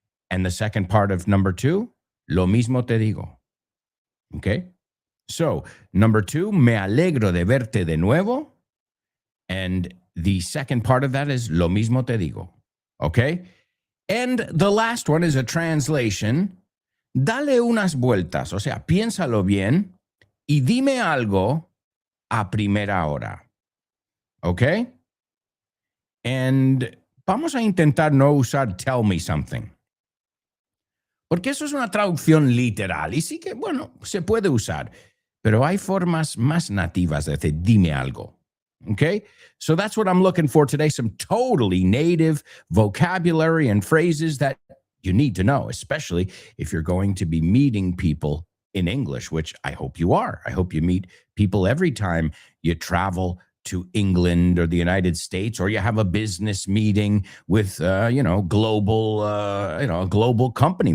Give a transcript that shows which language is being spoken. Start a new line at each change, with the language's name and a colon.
English: And the second part of number two,
Spanish: lo mismo te digo,
English: okay? So, number two,
Spanish: me alegro de verte de nuevo.
English: And the second part of that is
Spanish: lo mismo te digo,
English: okay? And the last one is a translation.
Spanish: Dale unas vueltas, o sea, piénsalo bien y dime algo a primera hora. ¿Ok? And vamos a intentar no usar
English: tell me something.
Spanish: Porque eso es una traducción literal y sí que, bueno, se puede usar. Pero hay formas más nativas de decir dime algo.
English: Okay. So that's what I'm looking for today. Some totally native vocabulary and phrases that you need to know, especially if you're going to be meeting people in English, which I hope you are. I hope you meet people every time you travel to England or the United States, or you have a business meeting with, global, a global company.